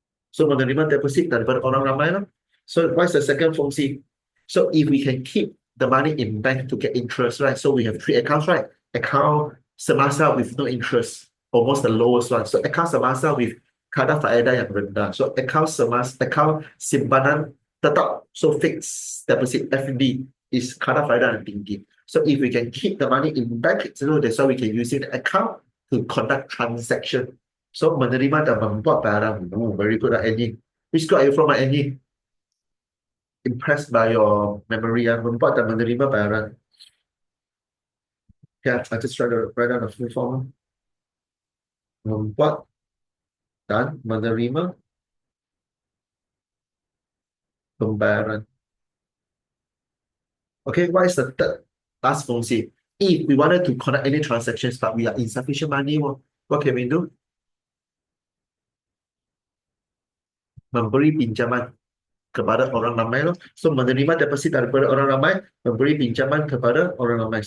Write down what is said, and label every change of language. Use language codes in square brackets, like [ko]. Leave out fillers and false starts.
[ms] So, menerima deposit daripada orang ramai lah. [en] So, what's the second fungsi? So, if we can keep the money in bank to get interest, right? So, we have three accounts, right? [ms] Account semasa [en] with no interest, almost the lowest one. [ms] So, account semasa with kadar faedah yang rendah. So, account simpanan tetap, so [en] fixed deposit FD is [ms] kadar faedah yang tinggi. [en] So, if we can keep the money in bank, so that's why we can use the account to conduct transaction. [ms] So, menerima dan membuat barang. [en] Oh, very good, Annie. Which school are you from, Annie? Impressed by your memory, [ms] membuat dan menerima barang. [en] Yeah, I just try to write down the full form. [ms] Membuat dan menerima pembayaran. [en] Okay, what is the third last fungsi? If we wanted to conduct any transactions but we are insufficient money, what can we do? [ms] Memberi pinjaman kepada orang ramai loh. So, menerima deposit daripada orang ramai, memberi pinjaman kepada orang ramai.